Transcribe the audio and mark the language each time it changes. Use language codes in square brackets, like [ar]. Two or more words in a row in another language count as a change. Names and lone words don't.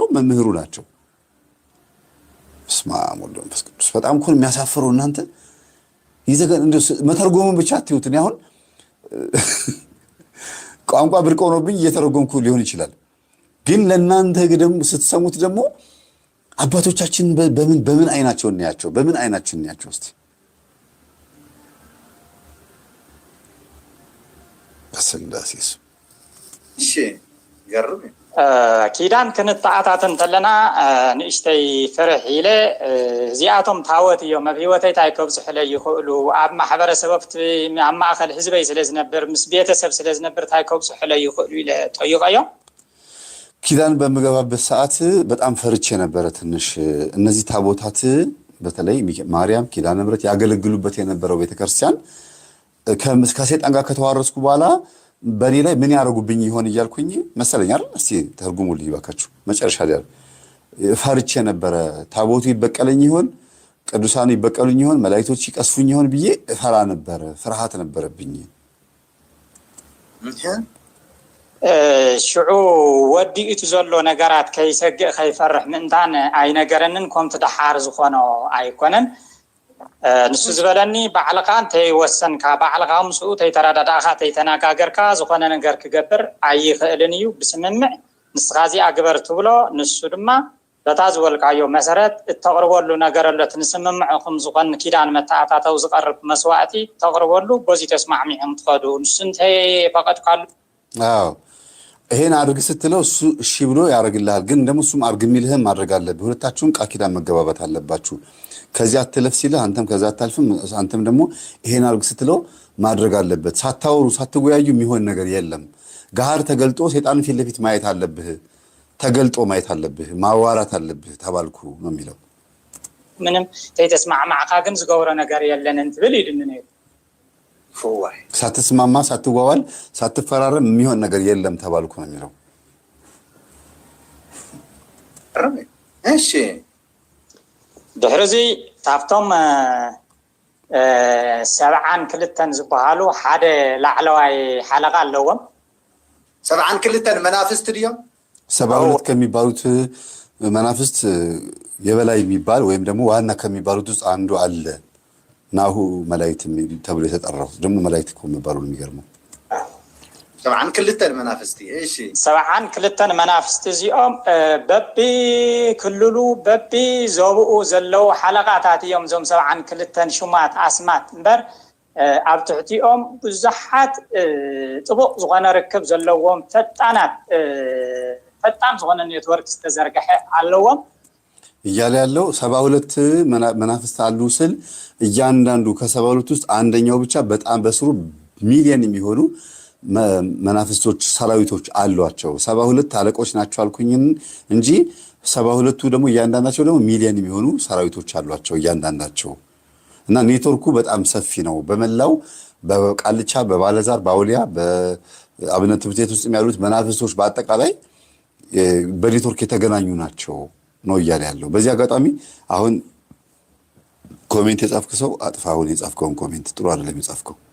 [am] መምህሩ ናቸው። ስማ ወልዶ መንፈስ ቅዱስ በጣም እኮ የሚያሳፍረው እናንተ ይዘገን እንደው መተርጎሙን ብቻ አትዩት። እኔ አሁን ቋንቋ ብርቅ ሆኖብኝ እየተረጎምኩ ሊሆን ይችላል። ግን ለእናንተ ደግሞ ስትሰሙት ደግሞ አባቶቻችን በምን አይናቸው እናያቸው? በምን አይናችን እናያቸው? እስቲ በስላሴስ እሺ ገርም [ti] ኪዳን ክንተኣታትን ተለና ንእሽተይ ፍርሕ ኢለ እዚኣቶም ታወት እዮም ኣብ ሂወተይ እንታይ ከብፅሑለ ይኽእሉ ኣብ ማሕበረሰብ ኣብቲ ኣብ ማእኸል ህዝበይ ስለ ዝነብር ምስ ቤተሰብ ስለ ዝነብር እንታይ ከብፅሑለ ይኽእሉ ኢለ ጠይቀዮም። [am] ኪዳን በምገባበት ሰዓት በጣም ፈርቼ ነበረ ትንሽ። እነዚህ ታቦታት በተለይ ማርያም ኪዳነ ምሕረት ያገለግሉበት የነበረው ቤተክርስቲያን ከሰይጣን ጋር ከተዋረስኩ በኋላ በኔ ላይ ምን ያደርጉብኝ ይሆን እያልኩኝ መሰለኝ አይደል? እስቲ ተርጉሙልኝ ባካችሁ። መጨረሻ ላይ ፈርቼ ነበረ። ታቦቱ ይበቀለኝ ይሆን ቅዱሳን ይበቀሉኝ ይሆን መላእክቶች ይቀስፉኝ ይሆን ብዬ እፈራ ነበር። ፍርሃት ነበረብኝ። [ti] ሽዑ ወዲእቱ ዘሎ ነገራት ከይሰግእ ከይፈርሕ ምእንታን ኣይነገረንን ከምቲ ደሓር ዝኾኖ ኣይኮነን ንሱ ዝበለኒ ባዕልካ እንተይወሰንካ ባዕልካ ምስኡ ተይተረዳዳእካ ተይተነጋገርካ ዝኾነ ነገር ክገብር ኣይኽእልን እዩ ብስምምዕ ንስኻ እዚኣ ግበር ትብሎ ንሱ ድማ በታ ዝበልካዮ መሰረት እተቕርበሉ ነገር ኣሎ ትንስምምዕኹም ዝኾን ኪዳን መተኣታተው ዝቐርብ መስዋዕቲ ተቕርበሉ በዚ ተስማዕሚዕም ትኸዱ ንሱ እንተይፈቐድካሉ [am] ይሄን አድርግ ስትለው እሱ እሺ ብሎ ያደርግልሃል። ግን ደግሞ እሱም አድርግ የሚልህም ማድረግ አለብህ። ሁለታችሁም ቃል ኪዳን መገባባት አለባችሁ። ከዚያ አትለፍ ሲልህ አንተም ከዛ አታልፍም። አንተም ደግሞ ይሄን አድርግ ስትለው ማድረግ አለበት። ሳታወሩ ሳትወያዩ የሚሆን ነገር የለም። ጋር ተገልጦ ሰይጣን ፊት ለፊት ማየት አለብህ። ተገልጦ ማየት አለብህ። ማዋራት አለብህ ተባልኩ ነው የሚለው። [ti] ምንም ተይተስማዕማዕካ ግን ዝገብሮ ነገር የለን እንትብል ይድንን [am] ሳትስማማ ሳትዋዋል ሳትፈራረም የሚሆን ነገር የለም ተባልኩ ነው የሚለው። እሺ [ti] ድሕሪዚ ታፍቶም 72 ዝበሃሉ ሓደ ላዕለዋይ ሓለቃ ኣለዎም። 72 መናፍስት ድዮም [am] 72 ከሚባሉት መናፍስት የበላይ የሚባል ወይም ደግሞ ዋና ከሚባሉት ውስጥ አንዱ አለ። ናሁ መላእክት ተብሎ የተጠራው ደግሞ መላእክት እኮ የሚባሉ የሚገርመው 72 መናፍስት። እሺ [ti] 72 መናፍስት እዚኦም በቢ ክልሉ በቢ ዞብኡ ዘለው ሓለቃታት እዮም እዞም 72 ሹማት ኣስማት እምበር ኣብ ትሕቲኦም ብዙሓት ጥቡቕ ዝኾነ ርክብ ዘለዎም ፈጣን ዝኾነ ኔትወርክ ዝተዘርግሐ ኣለዎም [am] እያለ ያለው 72 መናፍስት አሉ ስል እያንዳንዱ ከ72 ውስጥ አንደኛው ብቻ በጣም በስሩ ሚሊዮን የሚሆኑ መናፍስቶች ሰራዊቶች አሏቸው። 72 አለቆች ናቸው አልኩኝ እንጂ 72ቱ ደግሞ እያንዳንዳቸው ደግሞ ሚሊዮን የሚሆኑ ሰራዊቶች አሏቸው እያንዳንዳቸው። እና ኔትወርኩ በጣም ሰፊ ነው። በመላው በቃልቻ በባለዛር በአውሊያ በአብነት ትምህርት ቤት ውስጥ ያሉት መናፍስቶች በአጠቃላይ በኔትወርክ የተገናኙ ናቸው ነው እያለ ያለው። በዚህ አጋጣሚ አሁን ኮሜንት የጻፍክ ሰው አጥፋ። አሁን የጻፍከውን ኮሜንት ጥሩ አይደለም የጻፍከው።